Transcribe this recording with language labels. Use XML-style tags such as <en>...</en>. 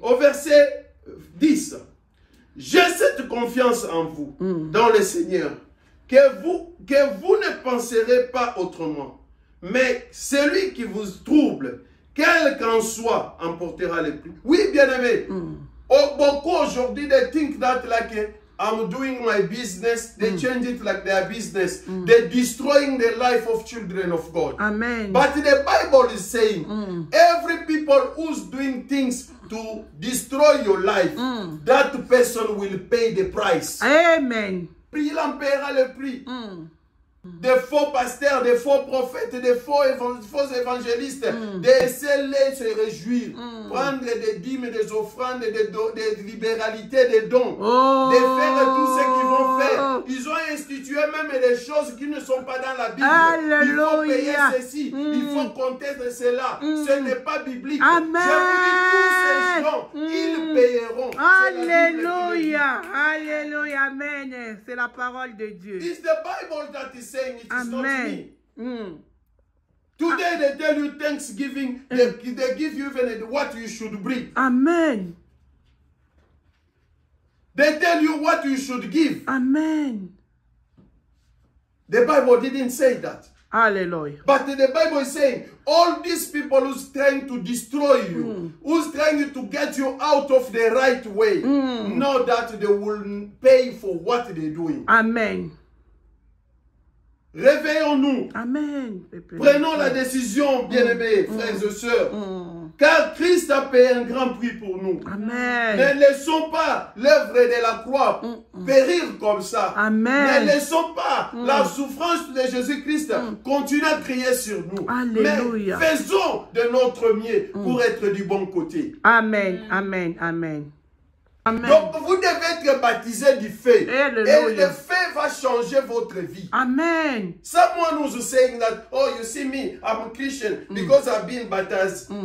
<fr>Au verset 10, j'ai cette confiance en vous, dans le Seigneur, que vous ne penserez pas autrement. Mais celui qui vous trouble, quel qu'en soit, emportera le prix. Oui, bien-aimé. Beaucoup aujourd'hui,</fr> <en>they think that like I'm doing my business, they change it like their business. They're destroying the life of children of God. Amen. But the Bible is saying, every people who's doing things to destroy your life, that person will pay the price. Amen.</en> <fr>Il en paiera le prix. Des faux pasteurs, des faux prophètes, des faux évangélistes, laissez-les se réjouir, prendre des dîmes, des offrandes, des libéralités, des dons, de faire tout ce qu'ils vont faire. Ils ont institué même des choses qui ne sont pas dans la Bible. Alléluia. Il faut payer ceci, il faut compter de cela. Ce n'est pas biblique. Amen. Je vous dis, tous ces gens, ils payeront. Alléluia. Alléluia. Amen. C'est la parole de Dieu.</fr> <en>It's the Bible that is saying it is not me. Amen. Today they tell you Thanksgiving, they give you even what you should bring. Amen. They tell you what you should give. Amen. The Bible didn't say that. Hallelujah. But the Bible is saying, all these people who's trying to destroy you, who's trying to get you out of the right way, know that they will pay for what they're doing. Amen.</en> <fr>Réveillons-nous. Amen. Prenons la décision, bien-aimés, frères et sœurs. Car Christ a payé un grand prix pour nous. Amen. Ne laissons pas l'œuvre de la croix périr comme ça. Amen. Ne laissons pas la souffrance de Jésus-Christ continuer à crier sur nous. Alléluia. Mais faisons de notre mieux pour être du bon côté. Amen. Amen. Amen. Amen. Donc vous devez être baptisé du feu. Alléluia. Et le feu va changer votre vie. Amen.</fr> <en>Someone who's saying that, oh, you see me, I'm a Christian because I've been baptized.</en>